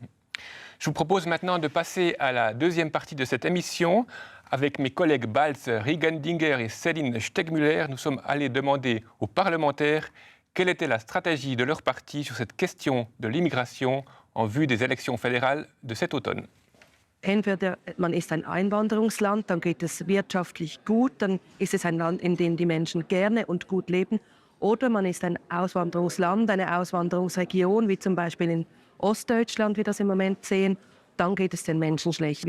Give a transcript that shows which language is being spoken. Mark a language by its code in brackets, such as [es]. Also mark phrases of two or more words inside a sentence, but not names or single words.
[fr] Je vous propose maintenant de passer à la deuxième partie de cette émission, Avec mes collègues Balz, Riegendinger et Céline Stegmüller, nous sommes allés demander aux parlementaires quelle était la stratégie de leur parti sur cette question de l'immigration en vue des élections fédérales de cet automne. [de] Entweder man ist ein Einwanderungsland, dann geht es wirtschaftlich gut, dann ist es ein Land, in dem die Menschen gerne und gut leben. Oder man ist ein Auswanderungsland, eine Auswanderungsregion, wie zum Beispiel in Ostdeutschland, wie wir das im Moment sehen, dann geht es den Menschen schlecht.